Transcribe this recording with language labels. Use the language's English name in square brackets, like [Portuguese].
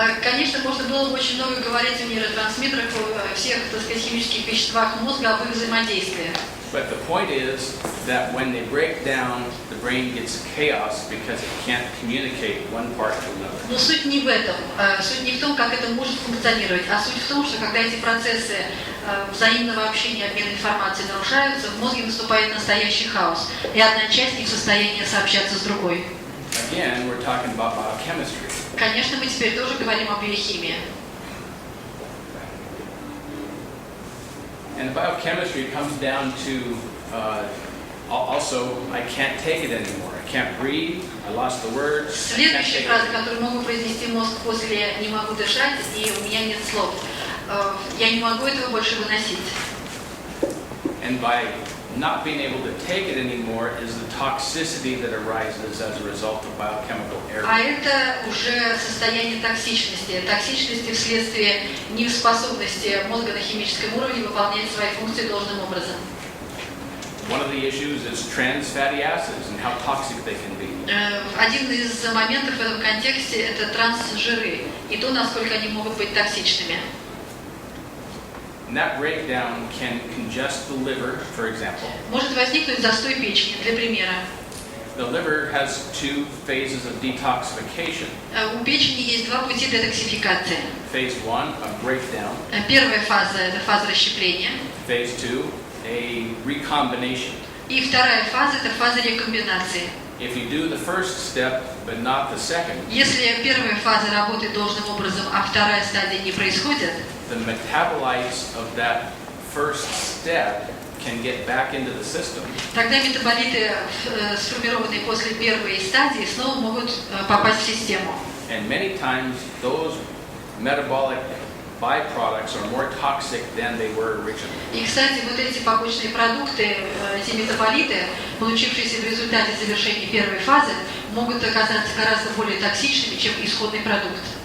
[Russian] Конечно, можно было бы очень много говорить о нейротрансмиттерах, о всех, так сказать, химических веществах мозга, об их взаимодействии. [English] But the point is that when they break down, the brain gets chaos because it can't communicate one part to another. [Russian] Но суть не в этом. Суть не в том, как это может функционировать, а суть в том, что когда эти процессы взаимного общения, обмена информацией нарушаются, в мозге наступает настоящий хаос, и одна часть не в состоянии сообщаться с другой. [English] Again, we're talking about biochemistry. [Russian] Конечно, мы теперь тоже говорим о биохимии. [English] And biochemistry comes down to also, I can't take it anymore. I can't breathe. I lost the words. I can't [Russian] Следующая [English] take [Russian] фраза, [English] it. [Russian] которую могу произнести мозг после «не могу дышать» и «у меня нет слов». Я не могу этого больше выносить. [English] And by not being able to take it anymore is the toxicity that arises as a result of biochemical error. [Russian] А это уже состояние токсичности. Токсичности вследствие неспособности мозга на химическом уровне выполнять свои функции должным образом. [English] One of the issues is trans fatty acids and how toxic they can be. [Russian] Один из моментов в этом контексте – это трансжиры и то, насколько они могут быть токсичными. [English] And that breakdown can congest the liver, for example. [Russian] Может возникнуть застой печени, для примера. [English] The liver has two phases of detoxification. [Russian] У печени есть два пути детоксификации. [English] Phase 1, a breakdown. [Russian] Первая фаза – это фаза расщепления. [English] Phase 2, a recombination. [Russian] И вторая фаза – это фаза рекомбинации. [English] If you do the first step, but not the second, [Russian] Если первая фаза работает должным образом, а вторая стадия не происходит, [English] the metabolites of that first step can get back into the system. [Russian] тогда метаболиты, сформированные после первой стадии, снова могут попасть в систему. [English] And many times those metabolic byproducts are more toxic than they were originally. [Russian] И, кстати, вот эти побочные продукты, эти метаболиты, получившиеся в результате завершения первой фазы, могут оказаться гораздо более токсичными, чем исходный продукт.